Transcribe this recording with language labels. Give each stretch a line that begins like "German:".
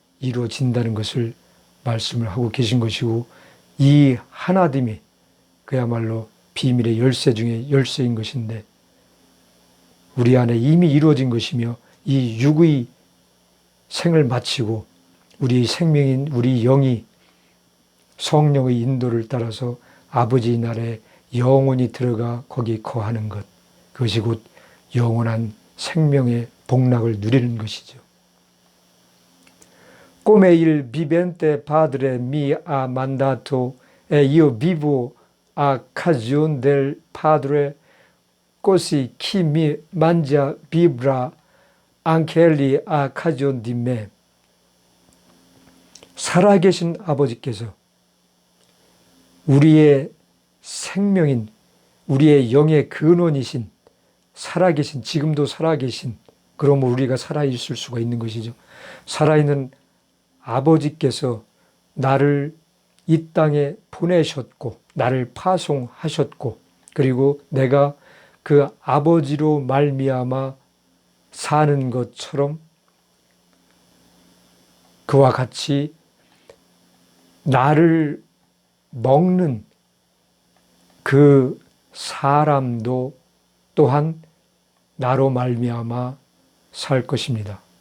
Korean: 이루어진다는 것을 말씀을 하고 계신 것이고, 이 하나됨이 그야말로 비밀의 열쇠 중에 열쇠인 것인데 우리 안에 이미 이루어진 것이며, 이 육의 생을 마치고 우리 생명인 우리 영이 성령의 인도를 따라서 아버지의 나라에 영원히 들어가 거기 거하는 것, 그것이 곧 영원한 생명의 복락을 누리는 것이죠.
Italian: Come il vivente Padre mi ha mandato e io vivo a cagione del Padre, così chi mi mangia vivrà anche egli a cagione di me.
Korean: 살아계신 아버지께서 우리의 생명인, 우리의 영의 근원이신, 살아계신, 지금도 살아계신, 그러면 우리가 살아있을 수가 있는 것이죠. 살아있는 아버지께서 나를 이 땅에 보내셨고 나를 파송하셨고, 그리고 내가 그 아버지로 말미암아 사는 것처럼 그와 같이 나를 먹는 그 사람도 또한 나로 말미암아 살 것입니다.